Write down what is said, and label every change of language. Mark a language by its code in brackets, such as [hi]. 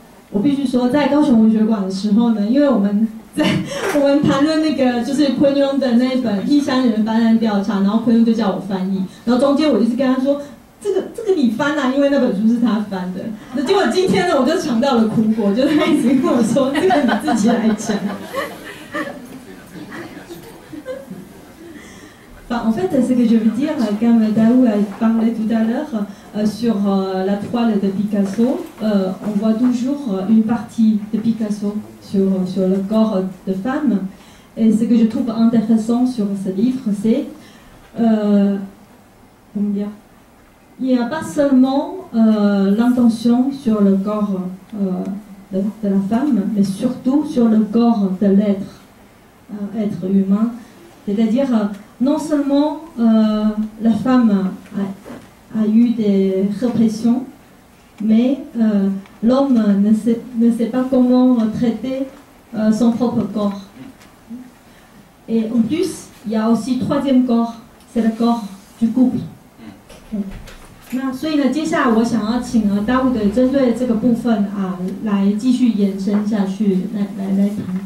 [zh] 我必须说，在高雄文学馆的时候呢，因为我们谈论那个就是昆庸的那本《异乡人翻案调查》，然后昆庸就叫我翻译，然后中间我就是跟他说。这个你翻啊，因为那本书是他翻的。那结果今天呢，我就尝到了苦果，就他一直跟我说，这个你自己来讲。 [fr] En fait, ce que je veux dire, comme Daou a parlé tout à l'heure sur la toile de Picasso, on voit toujours une partie de Picasso sur le corps de femme. Et ce que je trouve intéressant sur ce livre, c'est comment dire, il n'y a pas seulement l'intention sur le corps de la femme, mais surtout sur le corps de être humain. C'est-à-dire, non seulement la femme a eu des répressions, mais l'homme ne sait pas comment traiter son propre corps. Et en plus, il y a aussi le troisième corps, c'est le corps du couple. [zh] 那所以呢，接下来我想要请大卫的针对这个部分来继续延伸下去，来谈。